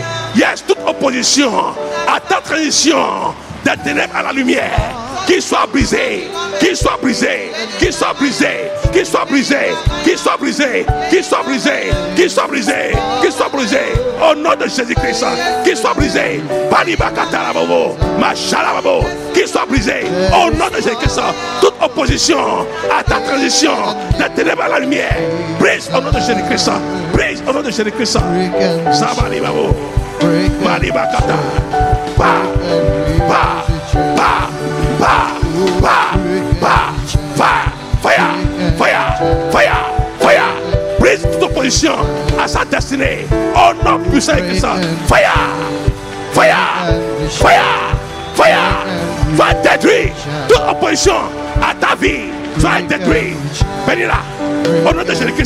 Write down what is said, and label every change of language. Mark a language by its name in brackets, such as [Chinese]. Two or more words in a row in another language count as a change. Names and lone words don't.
[French] Yes, toute opposition à ta transition des ténèbres à la lumière, qu'il soit brisé, qu'il soit brisé, qu'il soit brisé, qu'il soit brisé, qu'il soit brisé, qu'il soit brisé, qu'il soit brisé, qu'il soit brisé, au nom de Jésus-Christ, qu'il soit brisé, qu'il soit brisé, au nom de Jésus-Christ. Toute opposition à ta transition des ténèbres à la lumière, brise au nom de Jésus-Christ, brise au nom de Jésus-Christ. Sabali babo, malibakata, pa, pa, pa. [English] Fire, fire, fire, fire. [French] Brise toute opposition à sa destinée. Oh non, puissant que ça. [English] Fire, fire, fire, fire. [French] Va détruire toute opposition à ta vie. Va détruire. Venez là. Au nom de Jésus-Christ.